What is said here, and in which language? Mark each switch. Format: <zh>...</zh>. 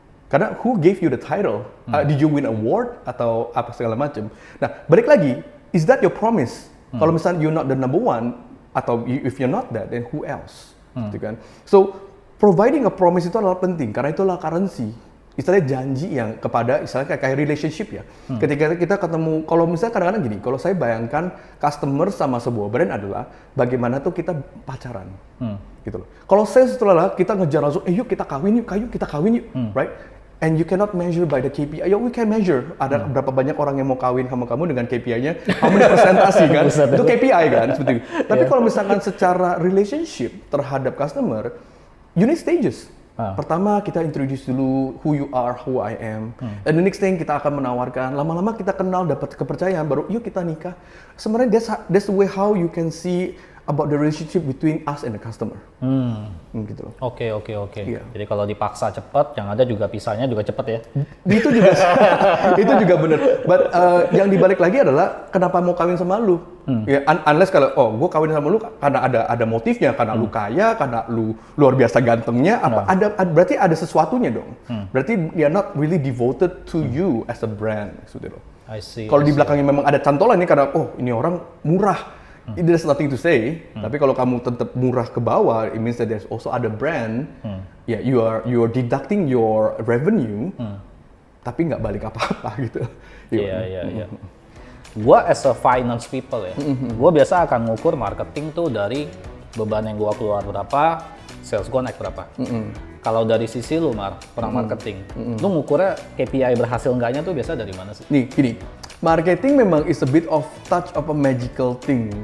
<en>Karena who gave you the title? Did you win award</en> <id>atau apa segala macam? Nah, balik lagi,</id> <en>is that your promise?</en> <id>Kalau misalnya</id> <en>you're not the number one, atau if you're not that, then who else?</en> <id>Gitu kan?</id> <en>So, providing a promise</en> <id>itu adalah penting, karena itulah currency. Istilahnya janji yang kepada, istilahnya kayak relationship ya. Ketika kita ketemu, kalau misalnya kadang-kadang gini, kalau saya bayangkan customer sama sebuah brand adalah bagaimana tuh kita pacaran. Gitu loh. Kalau sales itu adalah kita ngejar langsung, yuk kita kawin yuk, kita kawin yuk, right?</id> <en>And you cannot measure by the KPI. Ya, we can measure.</en> <id>Ada berapa banyak orang yang mau kawin sama kamu dengan KPI-nya,</id> <en>how many</en> <id>persentasi kan? Itu KPI kan, seperti itu. Tapi kalau misalkan secara relationship terhadap customer,</id> <en>you need stages.</en> <id>Pertama kita</id> <en>introduce dulu who you are, who I am. And the next thing</en> <id>kita akan menawarkan, lama-lama kita kenal, dapat kepercayaan, baru yuk kita nikah. Sebenarnya</id> <en>that's the way how you can see about the relationship between us and the customer.</en> <id>Gitu loh. Oke. Iya. Jadi kalau dipaksa cepat, yang ada juga pisahnya juga cepat ya. Itu juga itu juga bener. But yang dibalik lagi adalah kenapa mau kawin sama lu? Ya, unless kalau gue kawin sama lu karena ada motifnya, karena lu kaya, karena lu luar biasa gantengnya, berarti ada sesuatunya dong.</id> <en>Berarti they are not really devoted to you as a brand,</en> <id>gitu loh.</id> <en>I see.</en> <id>Kalau di belakangnya memang ada cantolan nih karena ini orang murah.</id> <en>There's nothing to say.</en> <id>Tapi kalau kamu tetap murah ke bawah,</id> <en>it means that there's also other brand. Yeah, you are deducting your revenue,</en> <id>tapi nggak balik apa-apa gitu. Iya. Gua</id> <en>as a finance people</en> <id>ya, gua biasa akan ngukur marketing tuh dari beban yang gua keluar berapa, sales gua naik berapa. Kalau dari sisi lu, orang marketing, lu ngukurnya KPI berhasil enggaknya tuh biasa dari mana sih? Nih, gini.</id> <en>Marketing</en> <id>memang</id> <en>is a bit of touch of a magical thing.</en>